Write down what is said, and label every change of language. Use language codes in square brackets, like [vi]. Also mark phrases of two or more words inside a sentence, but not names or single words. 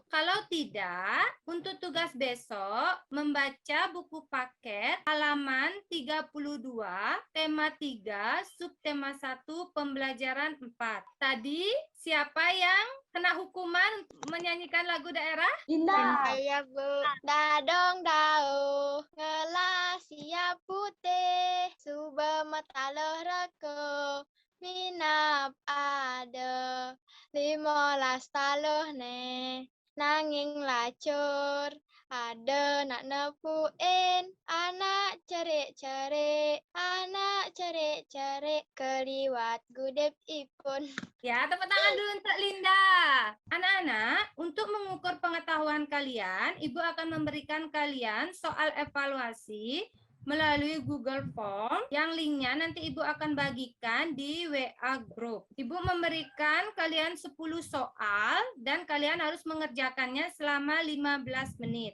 [id] Kalau tidak, untuk tugas besok, membaca buku paket halaman 32, tema 3, subtema 1, pembelajaran 4. Tadi, siapa yang kena hukuman menyanyikan lagu daerah? Saya, Bu. [ban] Dadong dao, ngelas siap putih, suba mataloh reko, minap ada, 15 taloh ne, nanging lacur, ada nak nepuin, anak cerik-cerik, keliwat gudep ipun. [id] Ya, tepuk tangan dulu untuk Linda. Anak-anak, untuk mengukur pengetahuan kalian, Ibu akan memberikan kalian soal evaluasi melalui Google Form yang linknya nanti Ibu akan bagikan di WA Group. Ibu memberikan kalian 10 soal dan kalian harus mengerjakannya selama 15 menit.